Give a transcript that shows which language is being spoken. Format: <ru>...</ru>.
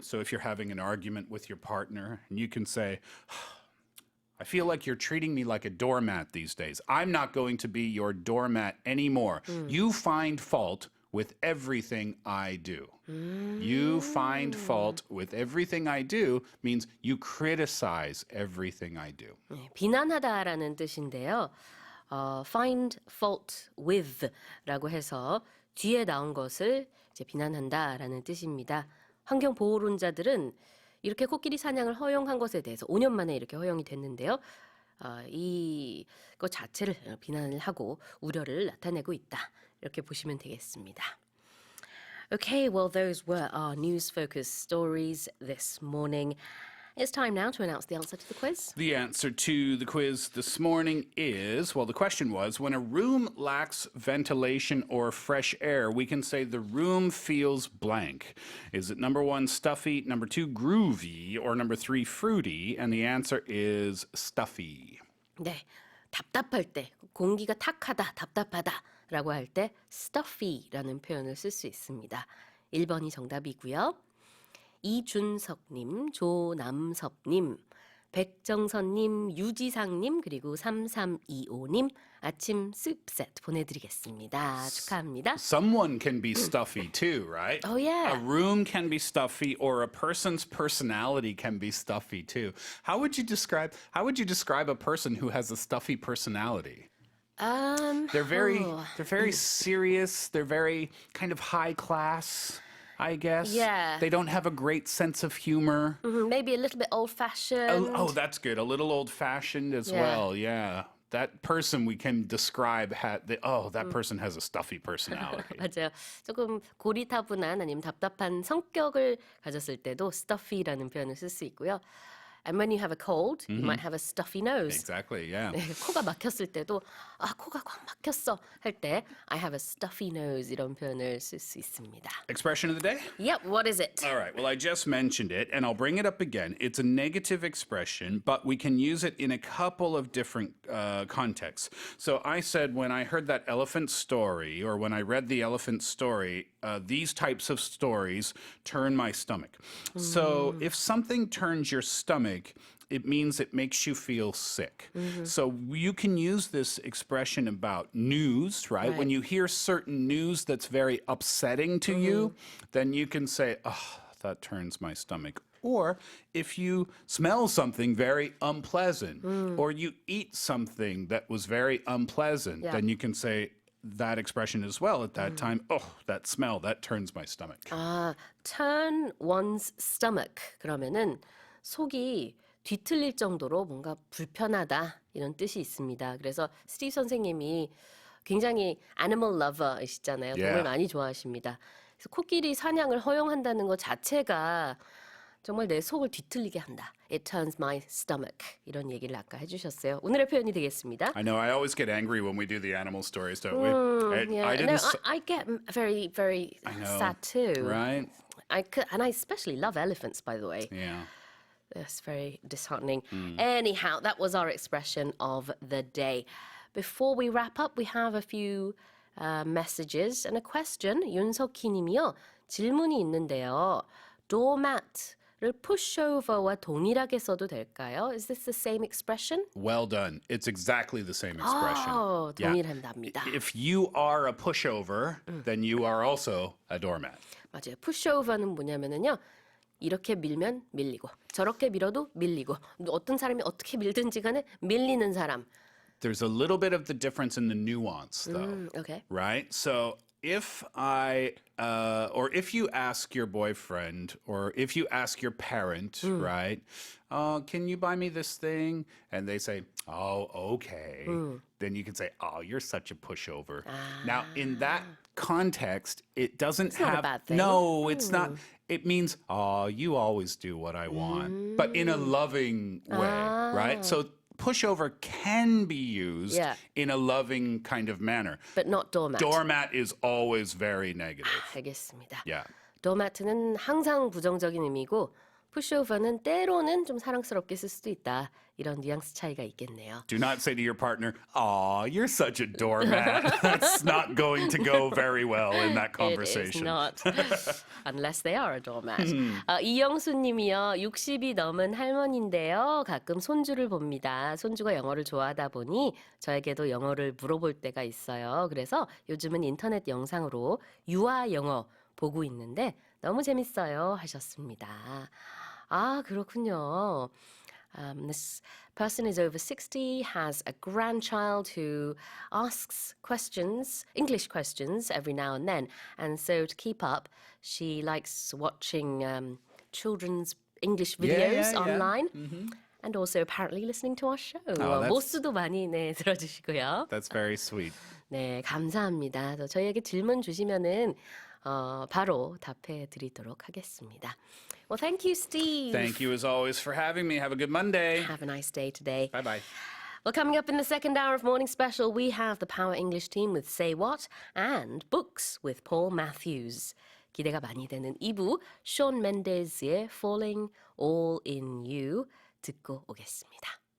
<en>So if you're having an argument with your partner, and you can say, I feel like you're treating me like a doormat these days. I'm not going to be your doormat anymore. You find fault with everything I do. You find fault with everything I do means you criticize everything I do.</en> <ko>네, 비난하다라는 뜻인데요.</ko> <en>find fault with</en> <ko>라고 해서 뒤에 나온 것을 이제 비난한다라는 뜻입니다. 환경 보호론자들은 이렇게 코끼리 사냥을 허용한 것에 대해서 5년 만에 이렇게 허용이 됐는데요. 이것 자체를 비난을 하고 우려를 나타내고 있다. 이렇게 보시면 되겠습니다.</ko> <en>Okay, well, those were our news-focused stories this morning. It's time now to announce the answer to the quiz. The answer to the quiz this morning is, well, the question was, when a room lacks ventilation or fresh air, we can say the room feels blank. Is it number 1, stuffy, number 2, groovy, or number 3, fruity? And the answer is stuffy.</en> <ko>네, 답답할 때, 공기가 탁하다, 답답하다라고 할 때 stuffy라는 표현을 쓸 수 있습니다. 1번이 정답이고요. 이준석님, 조남섭님, 백정선님, 유지상님, 그리고 3325님 아침 스프 세트 보내드리겠습니다. 축하합니다.</ko> <en>Someone can be stuffy too, right? Oh, yeah. A room can be stuffy, or a person's personality can be stuffy too. How would you describe a person who has a stuffy personality? They're very serious. They're very kind of high class, I guess. Yeah. They don't have a great sense of humor. Maybe a little bit old-fashioned. Oh, that's good. A little old-fashioned as well. Yeah. That person we can describe that person has a stuffy personality.</en> <ko>맞아요. 조금 고리타분한 아니면 답답한 성격을 가졌을 때도 stuffy라는 표현을 쓸 수 있고요.</ko> <en>And when you have a cold, you might have a stuffy nose. Exactly, yeah.</en> <ko>네, 코가 막혔을 때도 코가 꽉 막혔어 할 때</ko> <en>I have a stuffy nose</en> <ko>이런 표현을 쓸 수 있습니다.</ko> <en>Expression of the day? Yep, what is it? All right, well, I just mentioned it, and I'll bring it up again. It's a negative expression, but we can use it in a couple of different contexts. So I said when I heard that elephant story, or when I read the elephant story, these types of stories turn my stomach. So if something turns your stomach, it means it makes you feel sick. So you can use this expression about news, right? When you hear certain news that's very upsetting to you, then you can say, oh, that turns my stomach. Or if you smell something very unpleasant, or you eat something that was very unpleasant, then you can say that expression as well at that time. Oh, that smell, that turns my stomach. Turn one's stomach.</en> <ko>그러면은 속이 뒤틀릴 정도로 뭔가 불편하다 이런 뜻이 있습니다. 그래서 스티브 선생님이 굉장히</ko> <en>animal lover</en> <ko>이시잖아요. 동물 많이 좋아하십니다. 그래서 코끼리 사냥을 허용한다는 것 자체가 정말 내 속을 뒤틀리게 한다.</ko> <en>It turns my stomach.</en> <ko>이런 얘기를 아까 해주셨어요. 오늘의 표현이 되겠습니다.</ko> <en>I know, I always get angry when we do the animal stories, don't we? I get very, very sad too. Right? And I especially love elephants, by the way. Yeah. That's very disheartening. Anyhow, that was our expression of the day. Before we wrap up, we have a few messages and a question.</en> <ko>윤석희 님이요. 질문이 있는데요. doormat를 pushover와 동일하게 써도 될까요?</ko> <en>Is this the same expression? Well done. It's exactly the same expression.</en> <ko>동일합니다.</ko> <en>If you are a pushover, then you are also a doormat.</en> <ko>맞아요. pushover는 뭐냐면은요. 이렇게 밀면 밀리고 저렇게 밀어도 밀리고 어떤 사람이 어떻게 밀든지 간에 밀리는 사람.</ko> <en>There's a little bit of the difference in the nuance, though. Okay. Right? So if if you ask your boyfriend, or if you ask your parent, right, can you buy me this thing? And they say, oh, okay. Then you can say, oh, you're such a pushover. Now, in that context, it doesn't it's have... not a bad thing. No, it's not. It means, oh, you always do what I want. But in a loving way, right? So pushover can be used in a loving kind of manner. But not doormat. Doormat is always very negative.</en> <ko>알겠습니다.</ko> <en>Yeah.</en> <ko>doormat는 항상 부정적인 의미고 pushover는 때로는 좀 사랑스럽게 쓸 수도 있다. 이런 뉘앙스 차이가 있겠네요.</ko> <en>Do not say to your partner, aw, you're such a doormat. That's not going to go very well in that conversation. It is not. Unless they are a doormat.</en> <ko>이영수 님이요. 60이 넘은 할머니인데요. 가끔 손주를 봅니다. 손주가 영어를 좋아하다 보니 저에게도 영어를 물어볼 때가 있어요. 그래서 요즘은 인터넷 영상으로 유아 영어 보고 있는데 너무 재밌어요 하셨습니다. 아, 그렇군요.</ko> <en>This person is over 60, has a grandchild who asks questions, English questions, every now and then. And so to keep up, she likes watching children's English videos online. And also apparently listening to our show.</en> <ko>모스도 많이 들어주시고요.</ko> <en>That's very sweet.</en> <ko>네, 감사합니다. 저희에게 질문 주시면은 바로 답해 드리도록 하겠습니다.</ko> <en>Well, thank you, Steve. Thank you as always for having me. Have a good Monday. Have a nice day today. Bye-bye. Well, coming up in the second hour of Morning Special, we have the Power English team with Say What and Books with Paul Matthews.</en> <ko>기대가 많이 되는 2부, Shawn Mendes의 Falling All in You 듣고 오겠습니다.</ko>